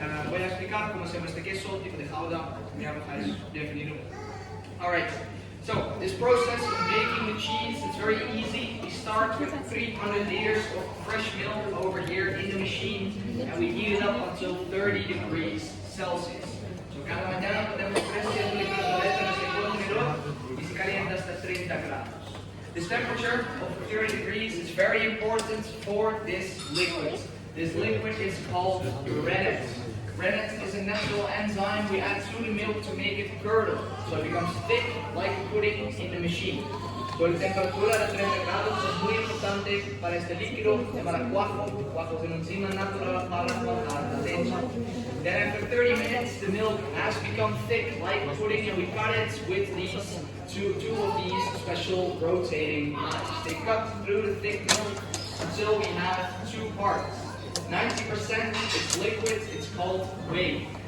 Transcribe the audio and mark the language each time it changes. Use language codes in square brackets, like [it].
[es] Voy a explicar cómo hacemos este queso, tipo de Gouda, ya lo habéis definido. [en] Alright, so this process of making the cheese, it's very easy. We start with 300 liters of fresh milk over here in the machine, and we heat it up until 30 degrees Celsius. [es] So cada mañana ponemos 300 litros de leche en este contenedor y se calienta hasta 30 grados. [en] This temperature of 30 degrees is very important for this liquid. This liquid is called rennet. Rennet is a natural enzyme we add to the milk to make it curdle, so it becomes thick like pudding in the machine. [es] So la temperatura de 30 grados es muy importante para este líquido llamado cuajo es una enzima natural para cuajar la leche. [en] Then after 30 minutes, the milk has become thick like pudding, and we cut it with these two of these special rotating knives. They cut through the thick milk until we have two parts. 90% it's liquid, it's called whey.